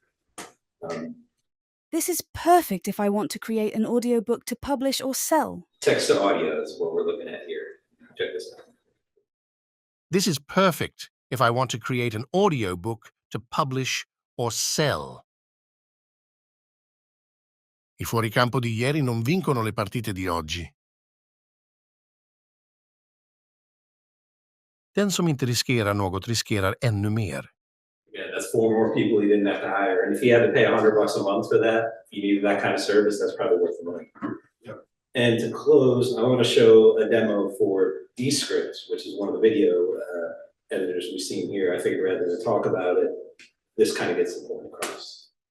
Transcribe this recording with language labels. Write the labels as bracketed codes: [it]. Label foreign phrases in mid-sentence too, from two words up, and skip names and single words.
[en] This is perfect if I want to create an audiobook to publish or sell. Text to audio is what we're looking at here. Check this out. This is perfect if I want to create an audiobook to publish or sell. [it] I fuoricampo di ieri non vincono le partite di oggi. [sv] Den som inte riskerar något riskerar ännu mer. [en] Yeah, that's 4 more people he didn't have to hire. And if he had to pay $100 a month for that, if you needed that kind of service, that's probably worth the money. Yeah. And to close, I want to show a demo for Descript, which is one of the video editors we've seen here. I figured rather than talk about it, this kind of gets the point across.